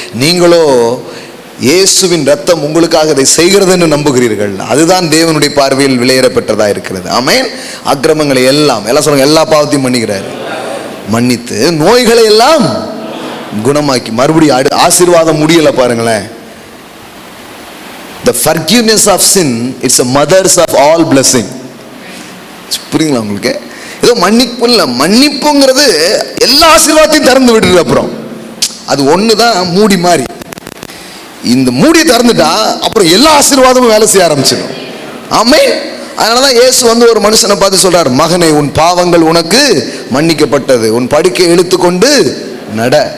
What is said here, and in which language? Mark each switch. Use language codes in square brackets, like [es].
[ta] நீங்களோ இயேசுவின் ரத்தம் உங்களுக்காக அதை செய்கிறது என்று நம்புகிறீர்கள். அதுதான் தேவனுடைய பார்வையில் விலையேறப்பட்டதா இருக்கிறது. ஆமென். அக்கிரமங்களை எல்லாம் சொல்லுங்க, எல்லா பாவத்தையும் மன்னிக்கிறார். மன்னித்து நோய்களை எல்லாம் குணமாக்கி, மறுபடியும் ஆசீர்வாதம் முடியல பாருங்களேன். [en] The forgiveness of sin is the mothers of all blessing. [ta] புரியுங்களா உங்களுக்கு? ஏதோ மன்னிப்பு இல்லை, மன்னிப்புங்கிறது எல்லா ஆசீர்வாதத்தையும் திறந்து விடுறது. அப்புறம் அது ஒண்ணுதான் மூடி மாதிரி. இந்த மூடி திறந்துட்டா அப்புறம் எல்லா ஆசீர்வாதமும் வேலை செய்ய ஆரம்பிச்சிடும். ஆமென். அதனாலதான் இயேசு வந்து ஒரு மனுஷனை பார்த்து சொல்றாரு, மகனே உன் பாவங்கள் உனக்கு மன்னிக்கப்பட்டது, உன் படுக்கை இழுத்துக்கொண்டு நட.